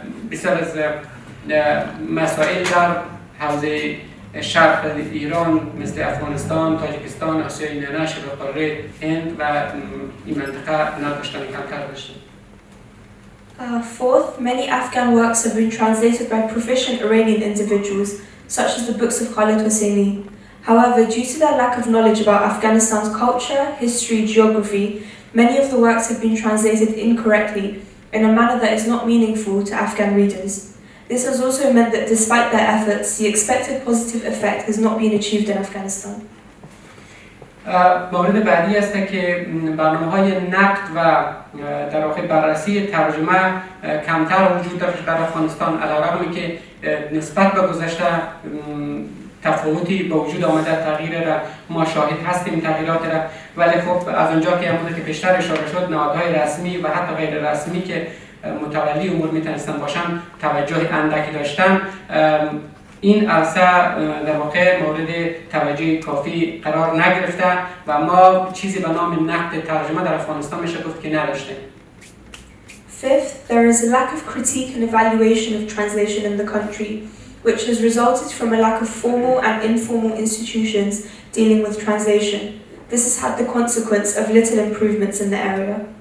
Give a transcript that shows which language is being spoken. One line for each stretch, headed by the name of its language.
Persian: بسیار از مسائل در حوزه شرق ایران مثل افغانستان، تاجیکستان، آسیای میانه، شبه قاره هند و این منطقه نداشتن، کمتر داشتن.
English: Fourth, many Afghan works have been translated by proficient Iranian individuals, such as the books of Khalid Hosseini. However, due to their lack of knowledge about Afghanistan's culture, history, geography, many of the works have been translated incorrectly in a manner that is not meaningful to Afghan readers. This has also meant that despite their efforts, the expected positive effect has not been achieved in Afghanistan.
Persian: مورد بعدی است که برنامه‌های نقد و در واقع بررسی ترجمه کمتر وجود داره در افغانستان، علیرغم که نسبت به گذشته تفاوتی به وجود آمده، تغییر را ما شاهد هستیم تغییرات را، ولی خب از اونجا که همونطور که پیشتر اشاره شد نهادهای رسمی و حتی غیر رسمی که متولی امور میتونستن باشن توجه اندکی داشتن، این عرصه در واقع مورد توجه کافی قرار نگرفته و ما چیزی به نام نقد ترجمه در افغانستان میشه گفت که نداشتیم.
English: Fifth, there is a lack of critique and evaluation of translation in the country, which has resulted from a lack of formal and informal institutions dealing with translation. This has had the consequence of little improvements in the area.